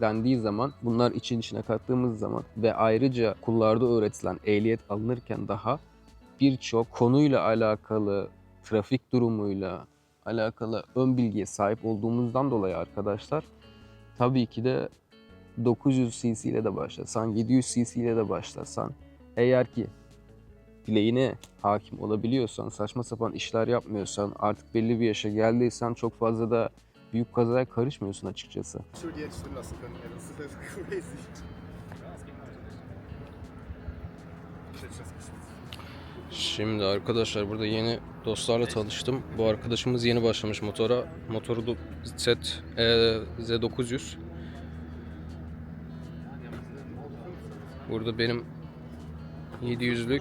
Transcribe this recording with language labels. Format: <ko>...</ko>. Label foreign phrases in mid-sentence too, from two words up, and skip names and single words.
<tr>dendiği zaman, bunlar için içine kattığımız zaman ve ayrıca kullarda öğretilen ehliyet alınırken daha birçok konuyla alakalı, trafik durumuyla alakalı ön bilgiye sahip olduğumuzdan dolayı arkadaşlar, tabii ki de 900 cc ile de başlasan, 700 cc ile de başlasan, eğer ki bileğine hakim olabiliyorsan, saçma sapan işler yapmıyorsan, artık belli bir yaşa geldiysen çok fazla da büyük kazaya karışmıyorsun açıkçası.</tr> <de>Schuld jetzt stehen lassen können. Ja, das ist crazy.</de> <tr>Şimdi arkadaşlar burada yeni dostlarla tanıştım. Bu arkadaşımız yeni başlamış motora. Motoru da Z900. Burada benim 700'lük.</tr>